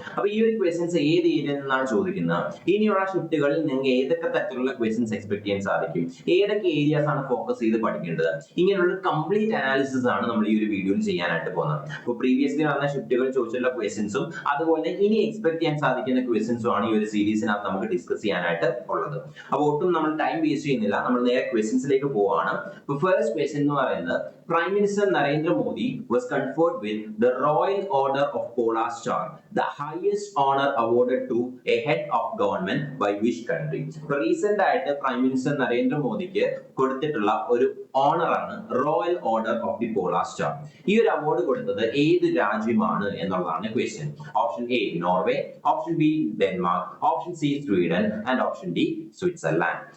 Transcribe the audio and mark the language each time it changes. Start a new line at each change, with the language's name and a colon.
Malayalam: അപ്പൊ ഈ ഒരു ക്വസ്റ്റ്യൻസ് ഏത് ഏരിയയിൽ നിന്നാണ് ചോദിക്കുന്നത്, ഇനിയുള്ള ഷിഫ്റ്റുകളിൽ നിങ്ങൾക്ക് ഏതൊക്കെ തരത്തിലുള്ള ക്വസ്റ്റ്യൻസ് എക്സ്പെക്ട് ചെയ്യാൻ സാധിക്കും, ഏതൊക്കെ ഏരിയാസ് ആണ് ഫോക്കസ് ചെയ്ത് പഠിക്കേണ്ടത്, ഇങ്ങനെയുള്ള കംപ്ലീറ്റ് അനാലിസിസ് ആണ് നമ്മൾ ഈ ഒരു വീഡിയോയിൽ ചെയ്യാനായിട്ട് പോകുന്നത്. അപ്പോൾ പ്രീവിയസ്ലി നടന്ന ഷിഫ്റ്റുകൾ ചോദിച്ചിട്ടുള്ള ക്വസ്റ്റ്യൻസും അതുപോലെ ഇനി എക്സ്പെക്ട് ചെയ്യാൻ സാധിക്കുന്ന ക്വസ്റ്റ്യൻസും ആണ് ഈ ഒരു സീരീസിനകത്ത് നമുക്ക് ഡിസ്കസ് ചെയ്യാനായിട്ട് ഉള്ളത്. അപ്പോൾ ഒട്ടും നമ്മൾ ടൈം വേസ്റ്റ് ചെയ്യുന്നില്ല, നമ്മൾ നേരെ ക്വസ്റ്റ്യൻസിലേക്ക് പോവാണ്. ഫസ്റ്റ് ക്വസ്റ്റ്യൻ എന്ന് പറയുന്നത്,
English: Prime Minister Narendra Modi was conferred with the Royal Order of Polar Star, the highest honor awarded to a head of government by which country?
Malayalam: Recent ആയിട്ട് പ്രൈം മിനിസ്റ്റർ നരേന്ദ്ര മോദിക്ക് കൊടുത്തിട്ടുള്ള ഒരു ഓണർ ആണ് royal order of the polar star. ഈ ഒരു award കൊടുത്തത് ഏത് രാജ്യമാണ് എന്നുള്ളതാണ് question. Option A Norway, option B Denmark, option C Sweden and option D Switzerland.